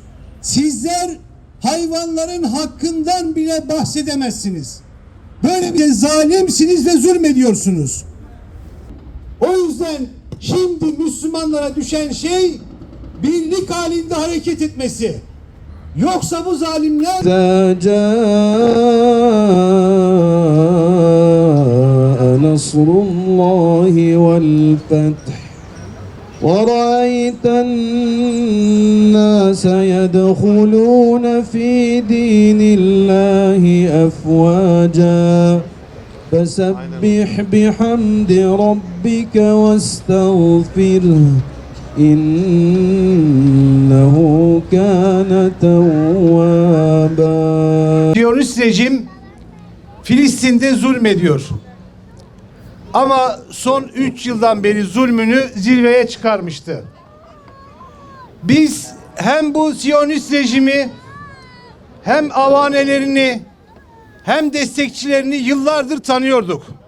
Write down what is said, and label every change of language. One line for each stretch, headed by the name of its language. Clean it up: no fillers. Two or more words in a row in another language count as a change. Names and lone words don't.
Turkish: Sizler hayvanların hakkından bile bahsedemezsiniz. Böyle bir zalimsiniz ve zulmediyorsunuz. O yüzden şimdi Müslümanlara düşen şey birlik halinde hareket etmesi. Yoksa bu zalimler
Arabic: نصر الله والفتح ورأيت الناس يدخلون في دين الله أفواجا فسبح بحمد ربك واستغفره إنه كان توابا.
Turkish: Siyonist rejim Filistin'de zulmediyor. Ama son 3 yıldan beri zulmünü zirveye çıkarmıştı. Biz hem bu Siyonist rejimi hem avanelerini hem destekçilerini yıllardır tanıyorduk.